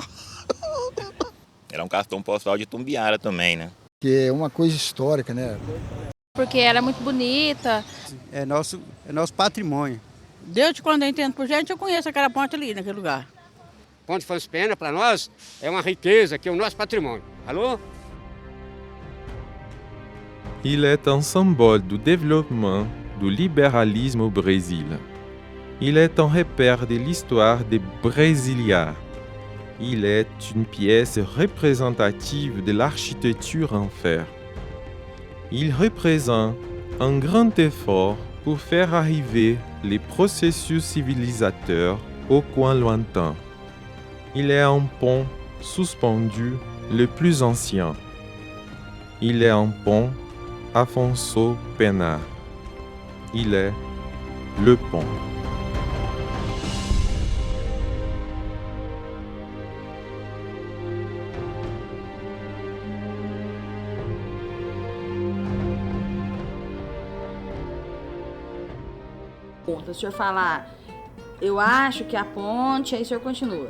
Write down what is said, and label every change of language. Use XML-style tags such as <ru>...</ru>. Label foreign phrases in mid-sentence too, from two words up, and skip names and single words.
<pt>Ela é um cartão postal de Itumbiara também, né? Que é uma coisa histórica, né? Porque ela é muito bonita. É nosso patrimônio. Desde quando eu entendo por gente, eu conheço aquela ponte ali, naquele lugar. Ponte Afonso Pena, para nós, é uma riqueza, que é o nosso patrimônio. Alô?</pt> <fr>Il est un symbole du développement du libéralisme au Brésil. Il est un repère de l'histoire des Brésiliens. Il est une pièce représentative de l'architecture en fer. Il représente un grand effort pour faire arriver les processus civilisateurs au coin lointain. Il est un pont suspendu le plus ancien. Il est un pont Afonso Pena. Il est le pont.</fr> <pt>O senhor falar, eu acho que a ponte, aí o senhor continua.</pt>